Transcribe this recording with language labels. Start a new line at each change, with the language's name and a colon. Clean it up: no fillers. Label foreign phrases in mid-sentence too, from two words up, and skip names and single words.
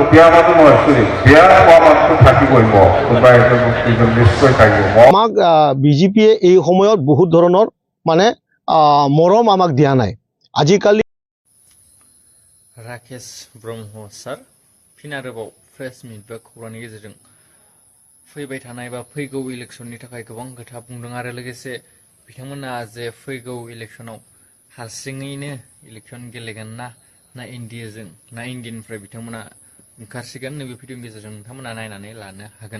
Assamese: বিয়া মানুহ নহয় চৰি বিয়া হোৱা মানুহটো থাকিবই কোনোবা এজন নিশ্চয় থাকিব। আমাক বিজেপিয়ে এই সময়ত বহুত ধৰণৰ মানে মৰম আমাক দিয়া নাই। আজিকালি
Bodo: राकेश ब्रह्म सार फिन आरोबाव
English: press meet
Bodo: बा खौरांनि गेजेरजों फैबाय थानाय बा फैगौ इलेक्शननि थाखाय गोबां खोथा बुंदों आरो लोगोसे बिथांमोना जे फैगौ इलेक्शनाव हारसिङैनो इलेक्शन गेलेगोन ना इन्डियाजों ना इन्डियानिफ्राय बिथांमोना ओंखारसिगोन नैबे भिडिअनि गेजेरजों नोंथांमोना नायनानै लानो हागोन।